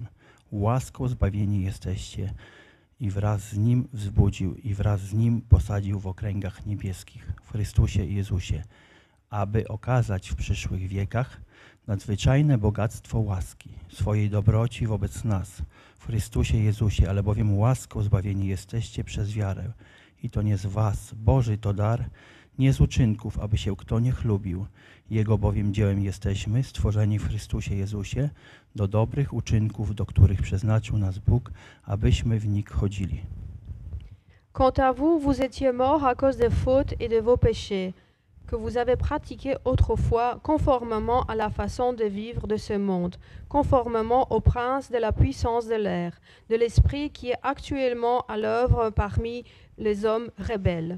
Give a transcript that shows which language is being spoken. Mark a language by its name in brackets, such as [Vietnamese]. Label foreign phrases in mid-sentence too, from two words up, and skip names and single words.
[Polish] Łaską zbawieni jesteście i wraz z Nim wzbudził i wraz z Nim posadził w okręgach niebieskich w Chrystusie Jezusie, aby okazać w przyszłych wiekach nadzwyczajne bogactwo łaski, swojej dobroci wobec nas w Chrystusie Jezusie, ale bowiem łaską zbawieni jesteście przez wiarę. I to nie z was, Boży to dar, nie z uczynków, aby się kto nie chlubił. Jego bowiem dziełem jesteśmy, stworzeni w Chrystusie Jezusie, do dobrych uczynków, do których przeznaczył nas Bóg, abyśmy w nich chodzili. [French] Quant à vous, vous étiez morts à cause des fautes et de vos péchés, que vous avez pratiquées autrefois conformément à la façon de vivre de ce monde, conformément au prince de la puissance de l'air, de l'esprit qui est actuellement à l'œuvre parmi les hommes rebelles.